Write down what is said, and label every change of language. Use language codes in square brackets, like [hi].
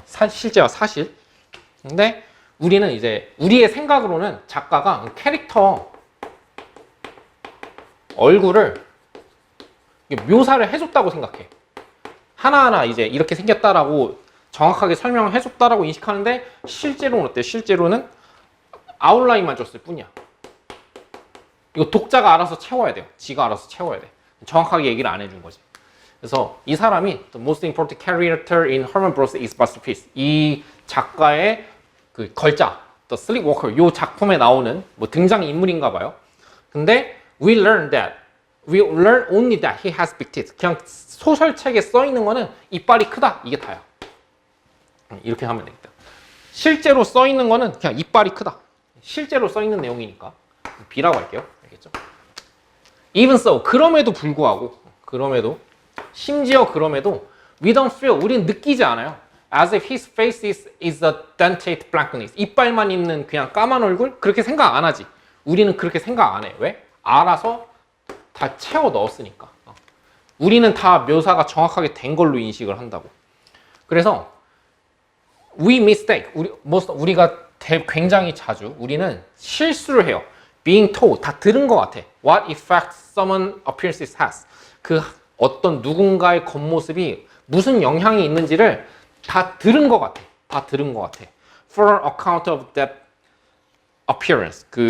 [ko] 실제와 사실. 근데 우리는 이제 우리의 생각으로는 작가가 캐릭터 얼굴을 묘사를 해줬다고 생각해. 하나하나 이제 이렇게 생겼다라고 정확하게 설명을 해줬다라고 인식하는데 실제로는 어때? 실제로는 아웃라인만 줬을 뿐이야. 이거 독자가 알아서 채워야 돼요. 지가 알아서 채워야 돼. 정확하게 얘기를 안 해준 거지. 그래서 이 사람이 [en] The most important character in Herman Brothers is Buster Peace. [ko] 이 작가의 그 걸작, The Sleepwalker, 이 작품에 나오는 뭐 등장 인물인가 봐요. 근데 [en] we learn only that he has big teeth. [ko] 그냥 소설책에 써 있는 거는 이빨이 크다. 이게 다야. 이렇게 하면 되겠다. 실제로 써 있는 거는 그냥 이빨이 크다. 실제로 써 있는 내용이니까 B라고 할게요. 알겠죠? [en] Even so, [ko] 그럼에도 불구하고, 심지어 그럼에도 [en] we don't feel, [ko] 우리는 느끼지 않아요. [en] As if his face is a dentate blankness. [ko] 이빨만 있는 그냥 까만 얼굴? 그렇게 생각 안 하지. 우리는 그렇게 생각 안 해. 왜? 알아서 다 채워 넣었으니까. 우리는 다 묘사가 정확하게 된 걸로 인식을 한다고. 그래서 [en] we mistake. [ko] 우리가 굉장히 자주 우리는 실수를 해요. [en] Being told, [ko] 다 들은 것 같아. [en] What effect someone appearances has. [ko] 그 어떤 누군가의 겉모습이 무슨 영향이 있는지를 다 들은 것 같아. 다 들은 것 같아. [en] For an account of that appearance.